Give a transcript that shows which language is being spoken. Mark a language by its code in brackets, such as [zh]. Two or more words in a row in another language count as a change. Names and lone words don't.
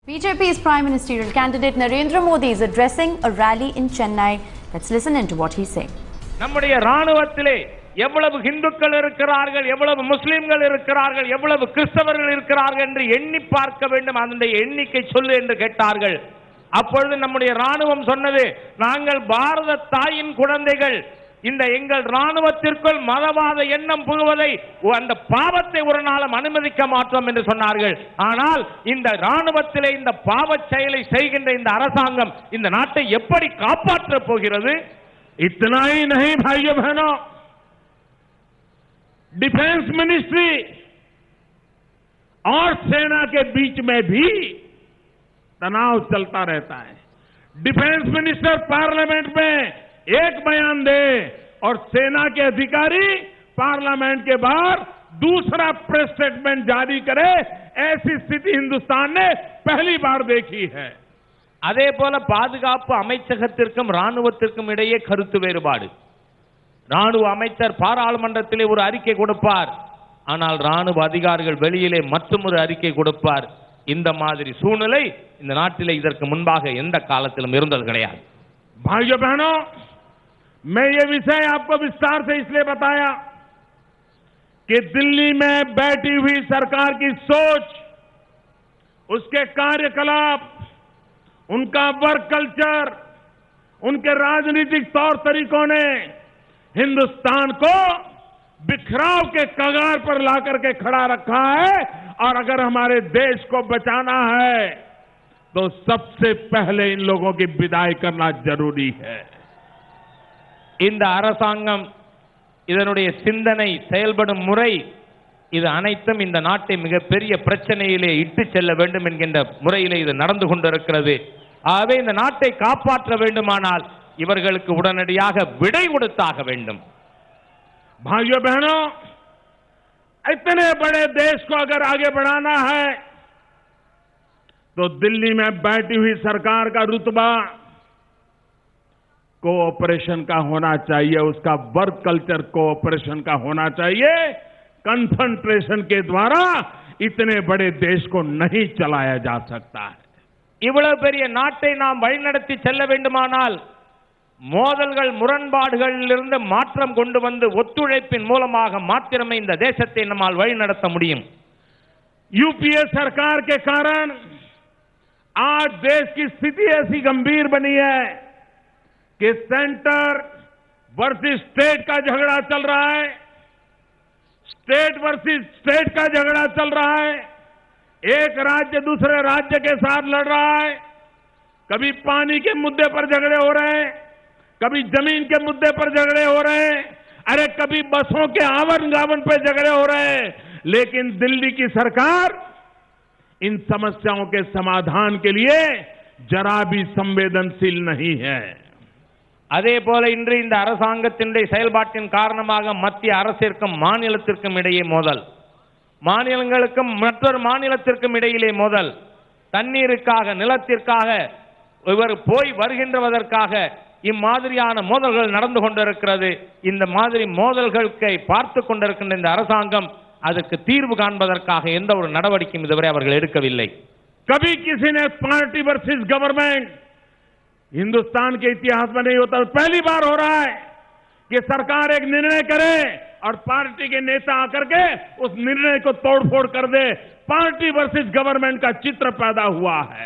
[en] BJP's Prime Ministerial candidate Narendra Modi is addressing a rally in Chennai. Let's listen into what he's saying. [ta] நம்முடைய ராணுவத்திலே எவ்வளவு இந்துக்கள் இருக்கிறார்கள், எவ்வளவு முஸ்லிம்கள் இருக்கிறார்கள், எவ்வளவு கிறிஸ்தவர்கள் இருக்கிறார்கள் என்று எண்ணி பார்க்க வேண்டும். அந்த எண்ணிக்கை சொல்லு என்று கேட்டார்கள். அப்பொழுது நம்முடைய ராணுவம் சொன்னது, நாங்கள் பாரத தாயின் குழந்தைகள், இந்த எங்கள் ராணுவத்திற்குள் மதவாத எண்ணம் புகுவதை, அந்த பாவத்தை ஒரு நாளும் அனுமதிக்க மாட்டோம் என்று சொன்னார்கள். ஆனால் இந்த ராணுவத்திலே இந்த பாவச் செயலை செய்கின்ற இந்த அரசாங்கம் இந்த நாட்டை எப்படி காப்பாற்றப் போகிறது? [hi] इतना ही नहीं भाइयों बहनों, [en] defence ministry [hi] और सेना के बीच में भी तनाव चलता रहता है. [en] defence minister [hi] पार्लियामेंट में एक बयान दे और सेना के अधिकारी पार्लियामेंट के बाहर दूसरा [en] press statement [hi] जारी करे, ऐसी स्थिति हिंदुस्तान ने पहली बार देखी है. [ta] அதே போல பாதுகாப்பு அமைச்சகத்திற்கும் ராணுவத்திற்கும் இடையே கருத்து வேறுபாடு. ராணுவ அமைச்சர் பாராளுமன்றத்திலே ஒரு அறிக்கை கொடுப்பார், ஆனால் ராணுவ அதிகாரிகள் வெளியிலே மற்றொரு அறிக்கை கொடுப்பார். இந்த மாதிரி சூழ்நிலை இந்த நாட்டிலே இதற்கு முன்பாக எந்த காலத்திலும் இருந்தது கிடையாது. [hi] भाइयों बहनों, मैं ये विषय आपको विस्तार से इसलिए बताया कि दिल्ली में बैठी हुई सरकार की सोच, उसके कार्यकलाप, उनका [en] work culture, [hi] उनके राजनीतिक तौर तरीकों ने हिंदुस्तान को बिखराव के कगार पर लाकर के खड़ा रखा है. और अगर हमारे देश को बचाना है तो सबसे पहले इन लोगों की विदाई करना जरूरी है. [ta] இந்த அரசாங்கம், இதனுடைய சிந்தனை, செயல்படும் முறை, இது அனைத்தும் இந்த நாட்டை மிகப்பெரிய பிரச்சனையிலே இட்டு செல்ல வேண்டும் என்கின்ற முறையிலே இது நடந்து கொண்டிருக்கிறது. ஆகவே இந்த நாட்டை காப்பாற்ற வேண்டுமானால் இவர்களுக்கு உடனடியாக விடை கொடுத்தாக வேண்டும். [hi] भाइयों बहनों, इतने बड़े देश को अगर आगे बढ़ाना है तो दिल्ली में बैठी हुई सरकार का रुतबा कोऑपरेशन का होना चाहिए, उसका [en] work culture [hi] कोऑपरेशन का होना चाहिए. कन्फ्रंट्रेशन के द्वारा इतने बड़े देश को नहीं चलाया जा सकता है. [ta] இவ்வளவு பெரிய நாட்டை நாம் வழிநடத்தி செல்ல வேண்டுமானால் மோதல்கள், முரண்பாடுகளிலிருந்து மாற்றம் கொண்டு வந்து ஒத்துழைப்பின் மூலமாக மாத்திரமே இந்த தேசத்தை நம்மால் வழிநடத்த முடியும். [hi] यूपीए सरकार के कारण आज देश की स्थिति ऐसी गंभीर बनी है कि [en] centre versus state [hi] का झगड़ा चल रहा है, [en] state versus state [hi] का झगड़ा चल रहा है. एक राज्य दूसरे राज्य के साथ लड़ रहा है. कभी पानी के मुद्दे पर झगड़े हो रहे हैं, कभी जमीन के मुद्दे पर झगड़े हो रहे हैं, अरे कभी बसों के आवरण जावरण पर झगड़े हो रहे हैं. लेकिन दिल्ली की सरकार इन समस्याओं के समाधान के लिए जरा भी संवेदनशील नहीं है. [ta] அதே போல இன்று இந்த அரசாங்கத்தினுடைய செயல்பாட்டின் காரணமாக மத்திய அரசிற்கும் மாநிலத்திற்கும் இடையே மோதல், மாநிலங்களுக்கும் மற்றொரு மாநிலத்திற்கும் இடையிலே மோதல், தண்ணீருக்காக, நிலத்திற்காக, இவர் போய் வருகின்றதற்காக இம்மாதிரியான மோதல்கள் நடந்து கொண்டிருக்கிறது. இந்த மாதிரி மோதல்களுக்கு பார்த்து கொண்டிருக்கின்ற இந்த அரசாங்கம் அதற்கு தீர்வு காண்பதற்காக எந்த ஒரு நடவடிக்கையும் இதுவரை அவர்கள் எடுக்கவில்லை. [hi] कभी किसी ने [en] party versus government, [hi] हिंदुस्तान के इतिहास में नहीं होता, पहली बार हो रहा है कि सरकार एक निर्णय करे और पार्टी के नेता आकर के उस निर्णय को तोड़फोड़ कर दे. [en] party versus government [hi] का चित्र पैदा हुआ है.